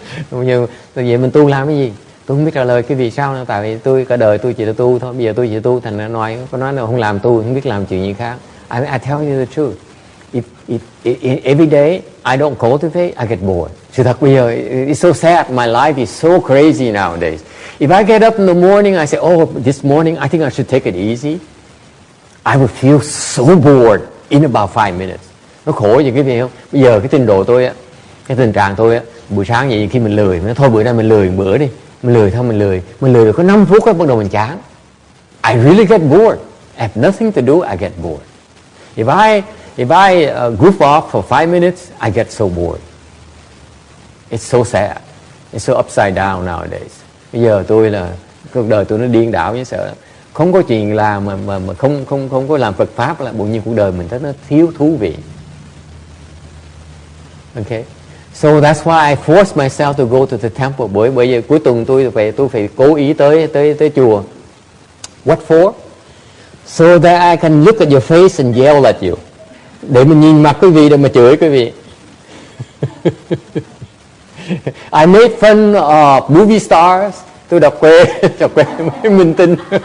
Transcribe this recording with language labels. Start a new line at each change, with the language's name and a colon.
Vietnamese: Nhưng vậy mình tu làm cái gì? Tôi không biết trả lời cái vì sao nữa. Tại vì tôi cả đời tôi chỉ là tu thôi. Bây giờ tôi chỉ tu, thành ra có nói là không làm tu, không biết làm chuyện gì khác.
English: I tell you the truth. If every day I don't cultivate, I get bored.
Vietnamese: Sự thật bây giờ,
English: it's so sad. My life is so crazy nowadays. If I get up in the morning, I say, oh, this morning I think I should take it easy. I would feel so bored in about 5 minutes.
Vietnamese: Nó khổ gì cái gì không? Bây giờ cái trình độ tôi á, cái tình trạng tôi á, buổi sáng vậy khi mình lười, thôi bữa nay mình lười một bữa đi. Mình lười được có 5 phút á, bắt đầu mình chán.
English: I really get bored. I have nothing to do, I get bored. If I goof off for 5 minutes, I get so bored. It's so sad. It's so upside down nowadays.
Vietnamese: Bây giờ tôi là cuộc đời tôi nó điên đảo với sợ. Không có chuyện làm mà không có làm Phật pháp là bỗng nhiên cuộc đời mình nó thiếu thú vị.
English: Okay. So that's why I force myself to go to the temple.
Vietnamese: Bởi giờ cuối tuần tôi phải cố ý tới chùa.
English: What for? So that I can look at your face and yell at you.
Vietnamese: Để mình nhìn mặt quý vị để mà chửi quý vị.
English: I made fun of movie stars.
Vietnamese: Tôi đọc quê mấy minh tinh.